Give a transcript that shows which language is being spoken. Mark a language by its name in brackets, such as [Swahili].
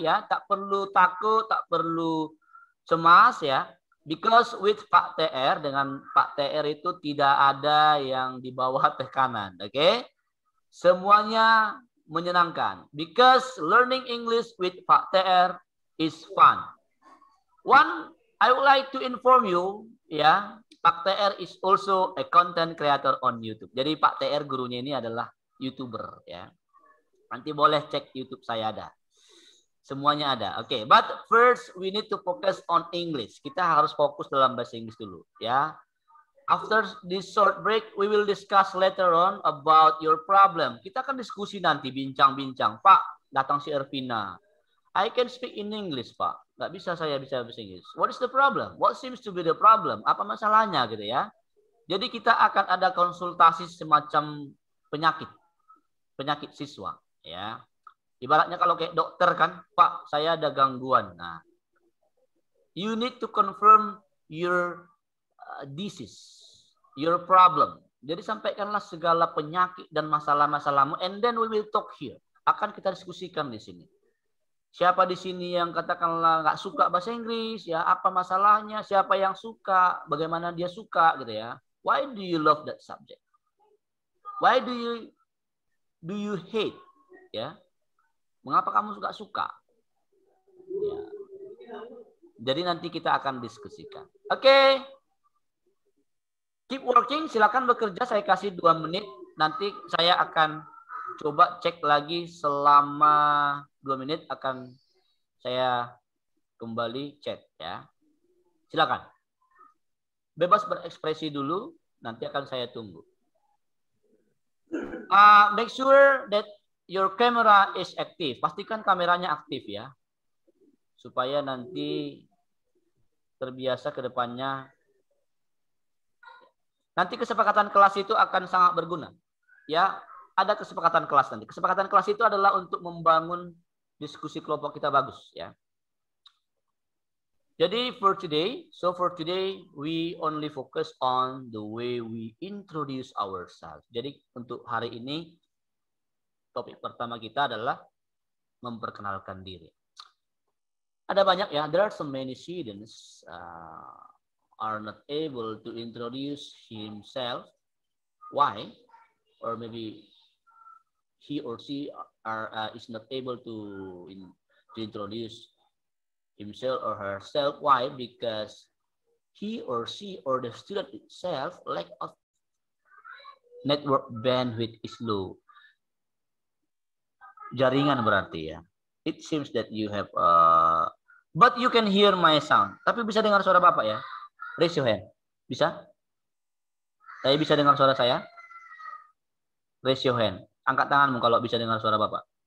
[Indonesian] Ya, tak perlu takut, tak perlu cemas ya, [English] because with Pak TR, [Indonesian] dengan Pak TR itu tidak ada yang di bawah tekanan, oke? Semuanya menyenangkan, [English] because learning English with Pak TR is fun. One, I would like to inform you, ya, Pak TR is also a content creator on YouTube. [Indonesian] Jadi Pak TR gurunya ini adalah YouTuber, ya. Nanti boleh cek YouTube saya ada. Semuanya ada. [English] Oke, but first we need to focus on English. [Indonesian] Kita harus fokus dalam bahasa Inggris dulu, ya. [English] After this short break, we will discuss later on about your problem. [Indonesian] Kita akan diskusi nanti, bincang-bincang. Pak, datang si Ervina. [English] I can speak in English, Pak. [Indonesian] Nggak bisa saya bisa bahasa Inggris. [English] What is the problem? What seems to be the problem? [Indonesian] Apa masalahnya gitu ya? Jadi kita akan ada konsultasi semacam penyakit siswa, ya. Ibaratnya kalau kayak dokter kan, Pak, saya ada gangguan. [English] Nah, you need to confirm your disease, your problem. [Indonesian] Jadi sampaikanlah segala penyakit dan masalah-masalahmu, [English] and then we will talk here. [Indonesian] Akan kita diskusikan di sini. Siapa di sini yang katakanlah nggak suka bahasa Inggris, ya apa masalahnya? Siapa yang suka? Bagaimana dia suka, gitu ya? [English] Why do you love that subject? Why do you hate? Ya. [Indonesian] Mengapa kamu suka? Ya. Jadi nanti kita akan diskusikan. Oke. [English] Keep working. [Indonesian] Silakan bekerja. Saya kasih 2 menit. Nanti saya akan coba cek lagi selama 2 menit. Akan saya kembali chat ya. Silakan. Bebas berekspresi dulu. Nanti akan saya tunggu. [English] Make sure that your camera is active. [Indonesian] Pastikan kameranya aktif ya. Supaya nanti terbiasa ke depannya. Nanti kesepakatan kelas itu akan sangat berguna. Ya, ada kesepakatan kelas nanti. Kesepakatan kelas itu adalah untuk membangun diskusi kelompok kita bagus ya. Jadi [English] for today we only focus on the way we introduce ourselves. [Indonesian] Jadi untuk hari ini topik pertama kita adalah memperkenalkan diri. Ada banyak ya, [English] there are so many students are not able to introduce himself. Why? Or maybe he or she is not able to introduce himself or herself. Why? Because he or she or the student itself lack of network bandwidth is low. [Indonesian] Jaringan berarti ya. [English] It seems that you have but you can hear my sound. [Indonesian] Tapi bisa dengar suara Bapak ya? [English] Raise your hand. [Indonesian] Bisa? Saya bisa dengar suara saya? [English] Raise your hand. [Indonesian] Angkat tanganmu kalau bisa dengar suara Bapak.